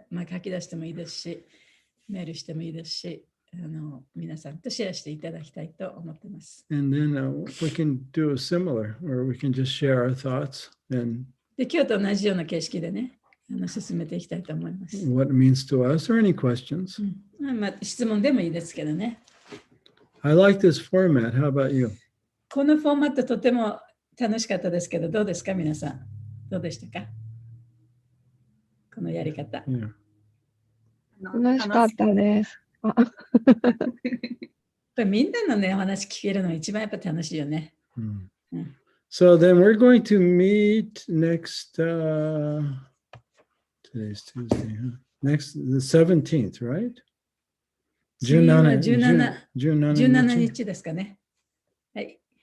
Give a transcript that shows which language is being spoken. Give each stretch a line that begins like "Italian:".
Japanese: 書き出してもいいですし、メールしてもいいですし、皆さんとシェアしていただきたいと思ってます。
English: And then we can do a similar, or we can just share our thoughts and
Japanese: で、今日と同じような形式でね、進めていきたいと思います。
English: what it means to us or any questions.
Japanese: 質問でもいいですけどね。
English: I like this format. How about you?
Japanese: このフォーマットとても楽しかったですけど、どうですか皆さん。どうでしたかこのやり方。
English: Yeah.
Japanese: 楽しかったです。やっぱりみんなのね、お話聞けるのが一番やっぱ楽しいよね。
English: So then we're going to meet next, today's Tuesday, huh? Next, the 17th, right?
Japanese: 17日ですかね。はい。